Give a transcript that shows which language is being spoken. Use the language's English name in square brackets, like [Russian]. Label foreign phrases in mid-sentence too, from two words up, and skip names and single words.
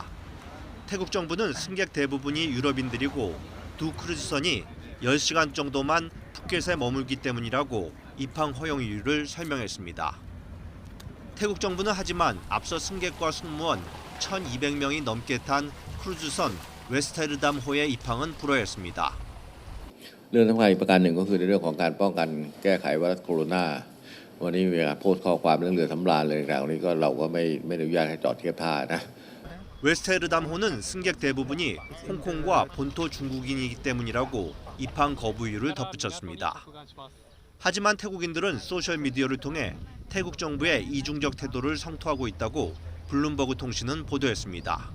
[Korean] 태국 정부는 승객 대부분이 유럽인들이고 두 크루즈선이 10시간 정도만 푸켓에 머물기 때문이라고 입항 허용 이유를 설명했습니다. 태국 정부는 하지만 앞서 승객과 승무원 1,200명이 넘게 탄 크루즈선 웨스테르담호의 입항은 불허했습니다. [Thai] เรื่องสำคัญอีกประการหนึ่งก็คือในเรื่องของการป้องกันแก้ไขไวรัสโคโรนาวันนี้มีการโพสต์ข้อความเรื่องเรือสำราญเลยต่างๆนี้ก็เราก็ไม่อนุญาตให้จอดเทียบท่านะ [Korean] 웨스테르담호는 승객 대부분이 홍콩과 본토 중국인이기 때문이라고 입항 거부 이유를 덧붙였습니다. 하지만 태국인들은 소셜미디어를 통해 태국 정부의 이중적 태도를 성토하고 있다고 블룸버그 통신은 보도했습니다.